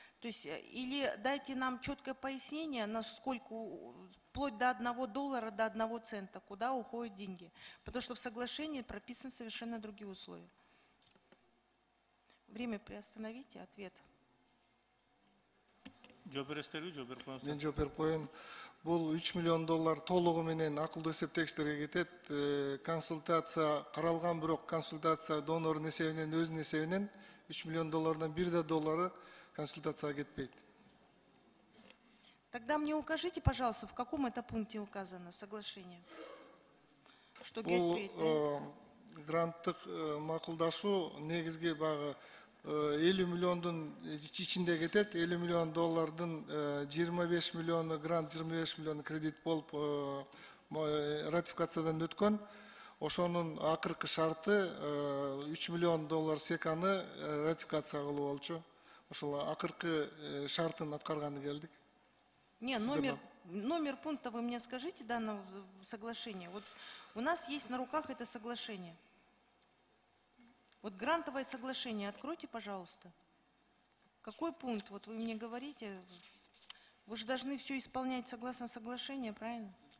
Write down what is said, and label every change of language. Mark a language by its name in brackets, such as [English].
[Russian] То есть, или дайте нам четкое пояснение, насколько, вплоть до $1, до 1 цента, куда уходят деньги. Потому что в соглашении прописаны совершенно другие условия. Время приостановите, ответ. [Kyrgyz] Мен жооп берип коеюн. Бул $3 миллион толугу менен акылдуу эсептегичтерге кетет. Консультация каралган, бирок консультация донордун эсебинен, өзүнүн эсебинен $3 миллион $1 консультацияга кетпейт. [Russian] Тогда мне укажите, пожалуйста, в каком это пункте указано соглашение? Что [Kyrgyz] кетпейт, [Russian] да? [Kyrgyz] Гранттык макулдашуу негизги багы 50 миллиондун ичинде кетет. $50 миллион 25 миллиону грант, 25 миллиону кредит болуп ратификациядан өткөн. Ошонун акыркы шарты $3 миллион секаны ратификация кылуу болчу. Ошол акыркы шартын аткарганы келдик. [Russian] Не, номер пункта вы мне скажите данного соглашения. Вот у нас есть на руках это соглашение. Вот грантовое соглашение откройте, пожалуйста. Какой пункт? Вот вы мне говорите. Вы же должны все исполнять согласно соглашению, правильно?